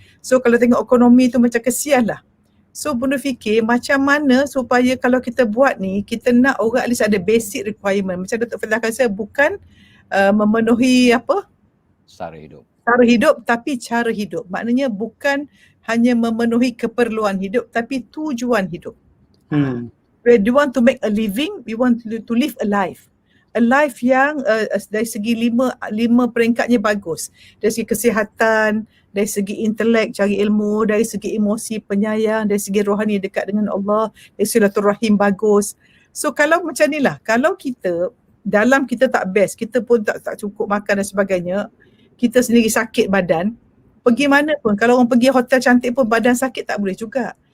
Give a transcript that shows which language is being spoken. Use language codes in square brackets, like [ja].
[ms] So kalau tengok ekonomi tu macam kesian lah. So bonda fikir macam mana supaya kalau kita buat ni, kita nak orang [en] at least [ms] ada [en] basic requirement. [ms] Macam Datuk Fadilah kata, bukan memenuhi apa? Sara hidup. Cara hidup, tapi cara hidup. Maknanya bukan hanya memenuhi keperluan hidup, tapi tujuan hidup. [en] We want to make a living, we want to live a life. [ms] A life yang dari segi lima peringkatnya bagus. Dari segi kesihatan, dari segi intelek, cari ilmu, dari segi emosi, penyayang, dari segi rohani dekat dengan Allah, dari silaturahim bagus. So kalau macam ni lah, kalau kita dalam kita tak best, kita pun tak cukup makan dan sebagainya, kita sendiri sakit badan, pergi mana pun, kalau orang pergi hotel cantik pun badan sakit tak boleh juga.